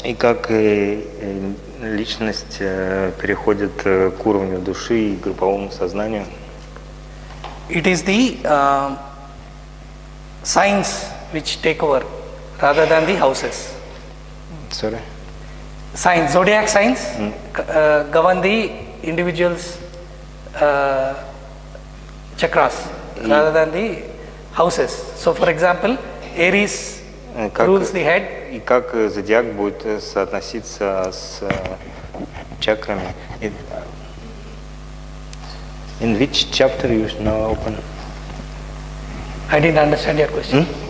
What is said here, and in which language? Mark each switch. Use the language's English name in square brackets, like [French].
[Russian] И как личность переходит к уровню души и групповому сознанию. [English] it is the signs which take over rather than the houses. Sorry. Signs, zodiac signs govern the individual's chakras rather than the houses. So for example, Aries rules the head. [Russian] И как зодиак будет соотноситься с чакрами. [English] In which chapter you now open? I didn't understand your question.